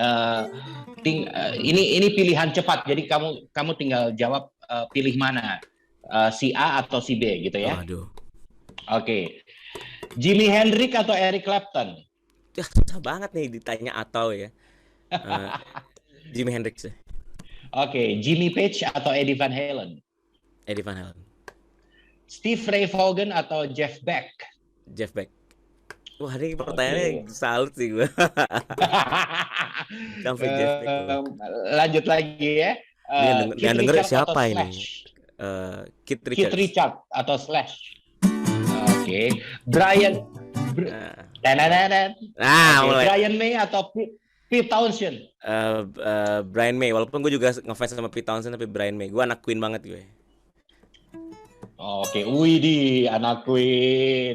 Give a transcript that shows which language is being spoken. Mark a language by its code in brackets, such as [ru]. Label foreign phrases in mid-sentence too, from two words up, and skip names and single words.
[id] Ini pilihan cepat, jadi kamu tinggal jawab pilih mana, si A atau si B gitu ya. Waduh, Oke, Jimi Hendrix atau Eric Clapton? ya susah banget nih ditanya atau ya. Eh, Jimi Hendrix ya, Oke, Jimmy Page atau Eddie Van Halen? Eddie Van Halen, Steve Ray Vaughan atau Jeff Beck? Jeff Beck. Wah ini Oke. pertanyaannya salut sih gue. Sampai Jeff Beck loh. Lanjut lagi ya. Ini yang Keith denger Richard atau siapa ini? Slash? Keith Keith Richards. Richard atau Slash? Oke. Brian. Nah, Oke. mulai. Brian May atau Pete Townshend? Brian May. Walaupun gue juga ngefans sama Pete Townshend, tapi Brian May. Gue anak Queen banget gue. Oke. Widih, anak Queen.